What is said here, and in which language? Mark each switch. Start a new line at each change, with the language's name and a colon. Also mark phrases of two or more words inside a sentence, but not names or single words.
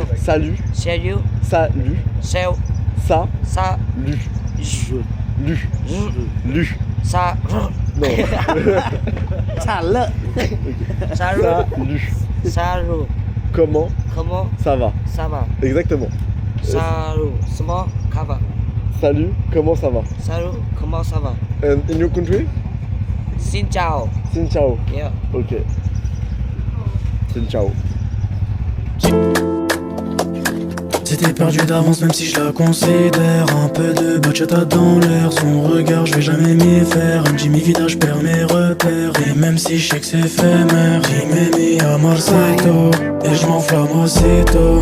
French: Salut. Ça. Non. Salut. Comment ça va? Exactement. Salut. Salut, comment ça va?
English: And in your country?
Vietnamese: Xin chào. Yeah. Ok. Xin chao.
French: C'était perdu d'avance même si je la considère. Un peu de bachata dans l'air. Son regard je vais jamais m'y faire. Un Jimmy Vidage perd mes repères. Et même si je sais que c'est éphémère, j'y m'ai mis à Marseille et je m'enflamme aussitôt.